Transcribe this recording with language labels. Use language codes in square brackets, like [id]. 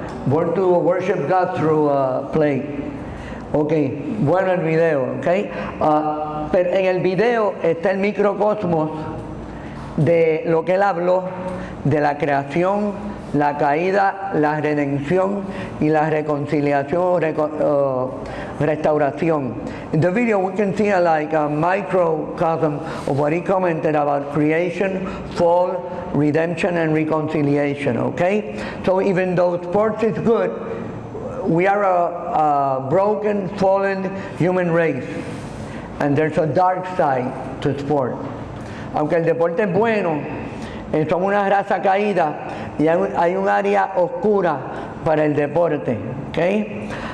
[en] Born to worship God through play. [es] Ok, bueno el video, ok. Pero en el video está el microcosmos de lo que él habló de la creación, la caída, la redención y la reconciliación o restauración. [en] In the video we can see a microcosm of what he commented about creation, fall, redemption and reconciliation, okay? So even though sports is good, we are a broken, fallen human race, and there's a dark side to sport. [es] Aunque el deporte es bueno, somos una raza caída y hay un área oscura para el deporte, okay?